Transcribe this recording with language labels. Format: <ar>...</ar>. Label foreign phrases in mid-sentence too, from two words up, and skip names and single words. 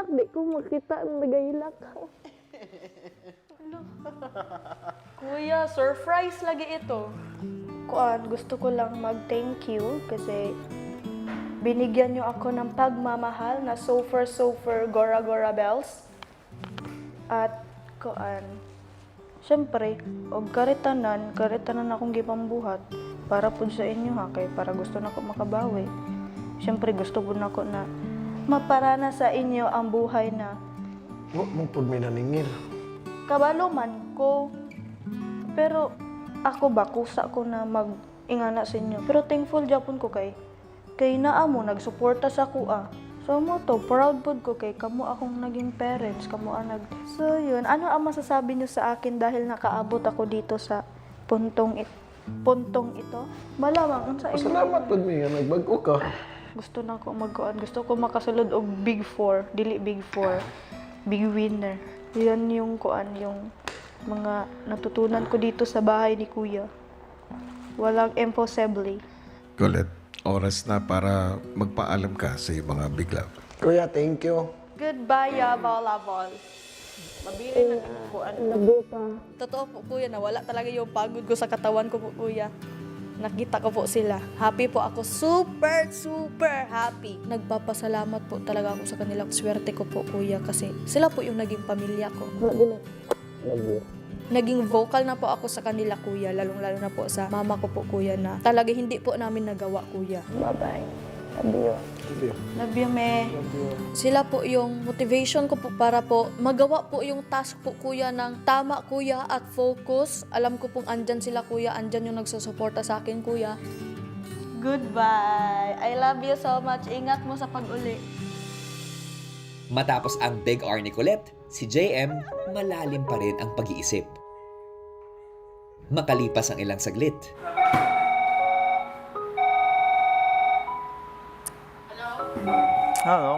<ceb>Di ko makita ang nagahilak. Kuya, surprise lagi ito.</ceb> <tl>Kuan, gusto ko lang mag-</tl> <en>thank you</en> <tl>kasi binigyan niyo ako ng pagmamahal na sofer, gora bells.</tl> <ceb>At kuan, syempre, og karitanan akong gipambuhat para pud sa inyo ha, kay para gusto na ko makabawi. Syempre, gusto pud nako na maparana sa inyo ang buhay na Wa mo pud may naningil. kabalo man ko. Pero ako ba, kusa ko na mag-ingana sa inyo. Pero thankful japon ko kay naa mo, nagsuporta sa kuha. So mo to, proud pod ko kay kamo akong naging parents, kamo ang</ceb> <tl>So yun, ano ang masasabi niyo sa akin dahil nakaabot ako dito sa puntong ito? Malamang,</tl> <ceb>unsa inyo? Salamat pud mi nga nagbago ka. Gusto na ko magkuan. Gusto ko makasulod og Big 4, dili Big 4, Big Winner.</ceb> <tl>Yan yung kuan, yung mga natutunan ko dito sa bahay ni Kuya. Walang impossible. Colette, oras na para magpaalam ka sa iyong mga bigla. Kuya,</tl> <en>thank you. Goodbye, Volleyball.</en> <tl>Mabili na po. Totoo po kuya na wala talaga yung pagod ko sa katawan ko po kuya. Nakita ko po sila. Happy po ako.</tl> <en>Super happy.</en> <tl>Nagpapasalamat po talaga ako sa kanila. Swerte ko po kuya kasi sila po yung naging pamilya ko. Naging vocal na po ako sa kanila kuya. Lalong-lalo na po sa mama ko po kuya na talaga hindi po namin nagawa kuya.</tl> <en>Bye-bye. Love you, me.</en> <tl>Sila po yung motivation ko po para po magawa po yung task po kuya ng tama kuya at focus. Alam ko pong andyan sila kuya, andyan yung nagsusuporta sa akin kuya.</tl> <en>Goodbye. I love you so much.</en> <ceb>Ingat mo sa pag-uli.</ceb> <tl>Matapos ang Big R ni Colette, si JM malalim pa rin ang pag-iisip. Makalipas ang ilang saglit, Hello?</tl>